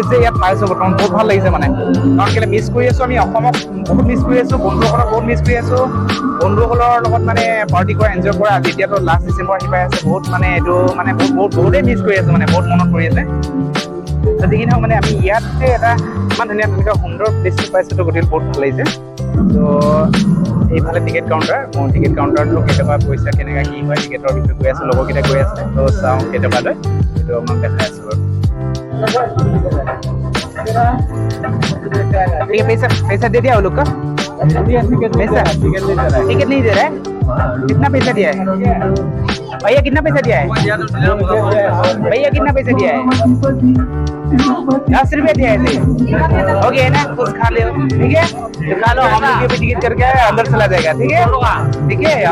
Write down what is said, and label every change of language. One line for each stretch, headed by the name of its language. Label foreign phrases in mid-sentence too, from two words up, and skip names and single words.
Assamese: যে ইয়াত পাইছোঁ বৰ্তমান বহুত ভাল লাগিছে মানে কাৰণ কেলৈ মিছ কৰি আছোঁ আমি অসমক বহুত মিছ কৰি আছোঁ বন্ধুসকলক বহুত মিছ কৰি আছোঁ বন্ধুসকলৰ লগত মানে পাৰ্টি কৰা এনজয় কৰা আজি এতিয়াতো লাষ্ট ডিচেম্বৰ আহি পাই আছে বহুত মানে এইটো মানে বহুতেই মিছ কৰি আছোঁ মানে বহুত মনত পৰি আছে যি নহওক মানে আমি ইয়াতে এটা ইমান ধুনীয়া তেনেকুৱা সুন্দৰ প্লেচটো পাইছোঁ তো গতিকে বহুত ভাল লাগিছে তো এইফালে টিকেট কাউণ্টাৰ মোৰ টিকেট কাউণ্টাৰটো কেতিয়াবা পইচা কেনেকৈ কি হয় টিকেটৰ বিষয়ে গৈ আছে লগৰকেইটা গৈ আছে তো চাওঁ কেতিয়াবা লৈ সেইটো আপোনাক দেখাই আছোঁ বাৰু
Hindi: ठीक है पैसा दे दिया वो लोग का पैसा टिकट नहीं दे रहा है कितना पैसा दिया है भैया कितना पैसा दिया है ₹10 दिया है हो गया है ना कुछ खा लो ठीक है तो खा लो हम लोग भी टिकट करके अंदर चला जाएगा ठीक है